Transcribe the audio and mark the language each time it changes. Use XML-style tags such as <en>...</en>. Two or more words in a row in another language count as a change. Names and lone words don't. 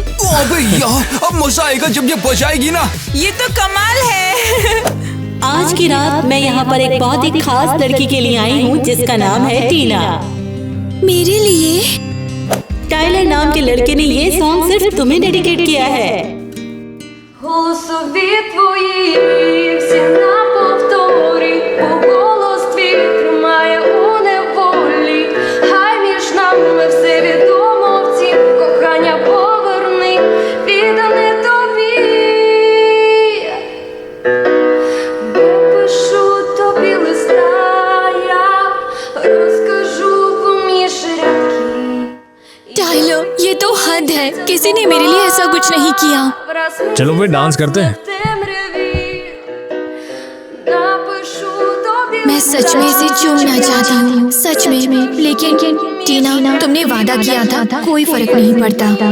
<hi>अबे यार, अब मजा आएगा जब ये बजाएगी ना। ये तो कमाल है। आज की रात मैं यहाँ पर एक बहुत ही खास लड़की के लिए आई हूँ जिसका नाम है टीना। मेरे लिए? टाइलर नाम के लड़के ने ये सॉन्ग सिर्फ तुम्हें डेडिकेट किया है।</hi> <uk>Голосові твої всі на повторі, бо голос твій тримає у неволі. Хай між нами все відомо, втім кохання поверни, віддане тобі. Бо пишу тобі листа, я розкажу поміж рядки.</uk> <hi>टाइलर, ये तो हद है। किसी ने मेरे लिए ऐसा कुछ नहीं किया। Враз चलो वे डांस करते हैं। मैं सच में इसे चूमना चाहती हूँ, सच में। लेकिन टीना, तुमने वादा किया था कोई फर्क नहीं पड़ता।</hi>